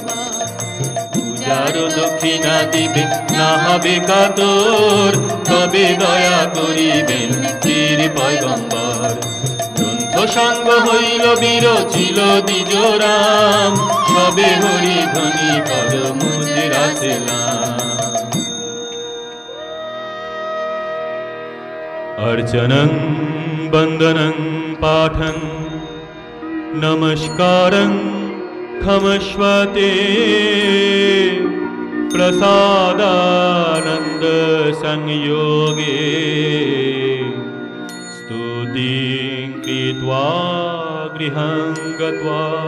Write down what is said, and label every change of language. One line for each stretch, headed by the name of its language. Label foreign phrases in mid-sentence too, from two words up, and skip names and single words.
Bangla: পূজার দক্ষিণা দিবে না হবে কাতর তবে দয়া করিবেন পীর পয়গম্বর গ্রন্থ সঙ্গ হইল বিরচিল দ্বিজ রাম সবে হরি ধ্বনি কর মুদ্রা সেলাম
Sanskrit: अर्चनं वन्दनं पाठं नमस्कारं क्षमस्वते प्रसादानन्द संयोगे स्तुतिं कृत्वा गृहं गत्वा